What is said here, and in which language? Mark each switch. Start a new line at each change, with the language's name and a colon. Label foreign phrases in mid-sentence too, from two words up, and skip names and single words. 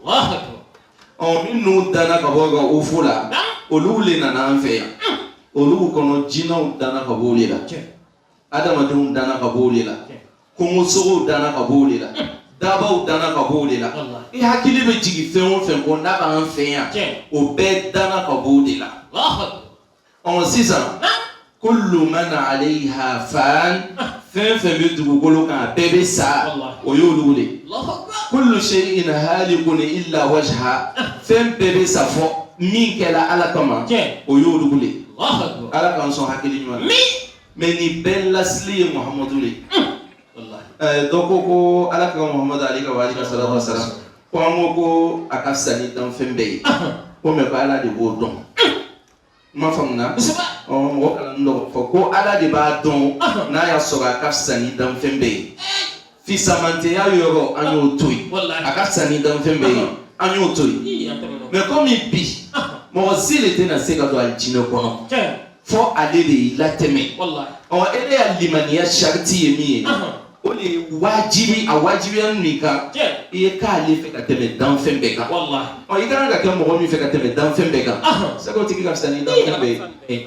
Bambara: minnu danna ka bɔ ka Ofo la olu le nana an fɛ yan olu kɔnɔ jinɛw danna ka bɔ o de la adamadenw danna ka bɔ o de la kungosogow danna ka bɔ o de la dabaw danna ka bɔ o de la i hakili bɛ jigin fɛn o fɛn ko n'a b'an fɛ yan o bɛɛ danna ka bɔ o de la sisan
Arabic: كل من عليها فان
Bambara: fɛn fɛn bɛ dugukolo kan a bɛɛ bɛ sa o y'olu de
Arabic: كل شيء هالك إلا وجه
Bambara: fɛn bɛɛ bɛ sa fɔ min kɛra ala kama o y'olu de ala k'an sɔn hakili ɲuman mais ni bɛɛ lasili ye Muhamadu de dɔ ko ala ka Muhamadu
Arabic: عليه والصلاة والسلام
Bambara: ko an ko a ka fisa ni danfɛn bɛɛ ye ko mɛ ko ala de b'o dɔn ma faamuna mɔgɔ kalanni dɔ fɔ ko ala de b'a dɔn n'a y'a sɔrɔ a ka fisa ni danfɛn bɛɛ ye fisamanteya yɔrɔ an y'o to yen a ka fisa ni danfɛn bɛɛ ye an y'o to yen mais komi bi mɔgɔ si de tɛna se ka don alijinɛ kɔnɔ fɔ ale de y'i latɛmɛ e de y'a limaniya sariti ye min ye o de ye wajibi a wajibiya min kan i ye k'ale fɛ ka tɛmɛ danfɛn bɛɛ kan i kan ka kɛ mɔgɔ min fɛ ka tɛmɛ danfɛn bɛɛ kan sɛgɛw tigi ka fisa ni danfɛn bɛɛ ye